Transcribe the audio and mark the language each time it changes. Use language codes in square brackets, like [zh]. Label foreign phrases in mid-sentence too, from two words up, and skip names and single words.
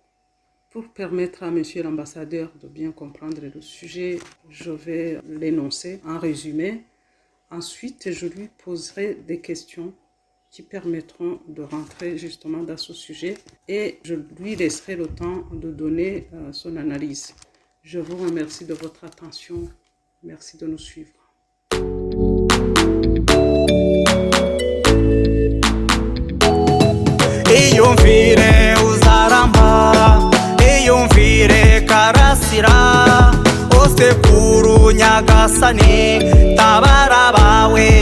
[fr] Pour permettre à monsieur l'ambassadeur de bien comprendre le sujet, je vais l'énoncer en résumé. Ensuite, je lui poserai des questions qui permettront de rentrer justement dans ce sujet et je lui laisserai le temps de donner son analyse. Je vous remercie de votre attention. Merci de nous suivre. [rw] Iyumvire uzaramba, iyumvire karasira, osekuru nyagasani, tabara bawe